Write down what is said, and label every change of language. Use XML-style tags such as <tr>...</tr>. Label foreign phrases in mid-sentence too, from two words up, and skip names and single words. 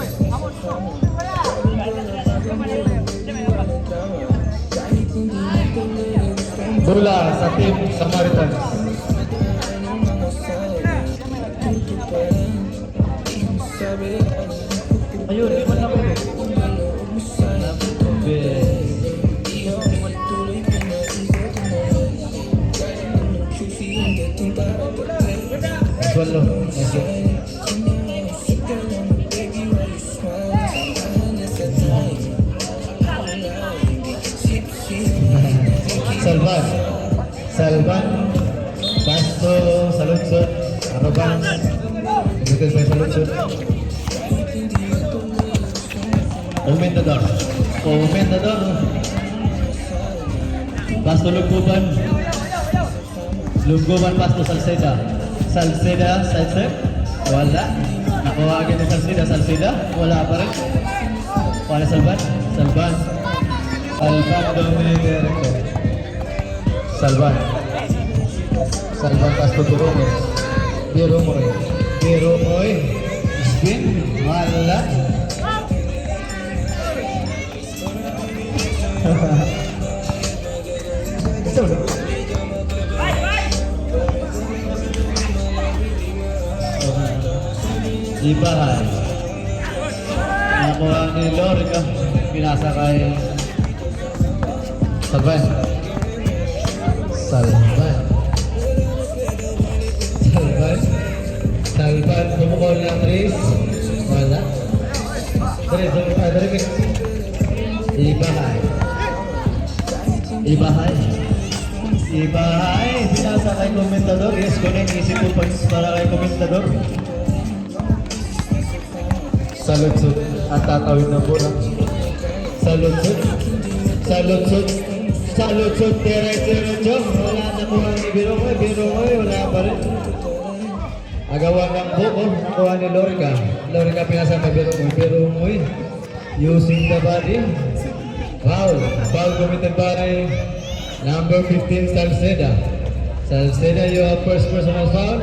<tl>Bola sa tim Samaritans. Ayun, di ba na po? Swallow. Salvan. Salvan. Basto. Saludsod. Araban. Dito sa saludsod. Komendador. Komendador. Basto Luguban. Luguban Basto Salceda. Salceda, Salceda. Wala. Nakuha agad ni Salceda. Salceda. Wala pa rin. Paano Salvan? Salvan. Salvan Dominic. Salvan. Salvan Basto Biromoy. Biromoy. Biromoy. Spin. Wala. Ito. Ibahan. Nakuha ni Lorica. Pinasa kay Salvan. Salvan. Salvan. Salvan. Kumukul ng Tris. Wala. Tris. Ibahan. Ibahay. Ibahay. Pinasa kay Komentador.</tl> <en>Yes, connect. Easy 2 points</en> <tl>para kay Komentador. Saludsod at tatawid na bola. Saludsod. Saludsod. Saludsod. Diretso. Wala na po ang Biromoy. Biromoy. Wala pa rin. Agawa ng buko. Nakuha ni Lorica. Lorica pinasa kay Biromoy. Biromoy.</tl> <en>Using the body. Foul. Foul committed by number 15 Salceda. Salceda, you have first personal foul.</en>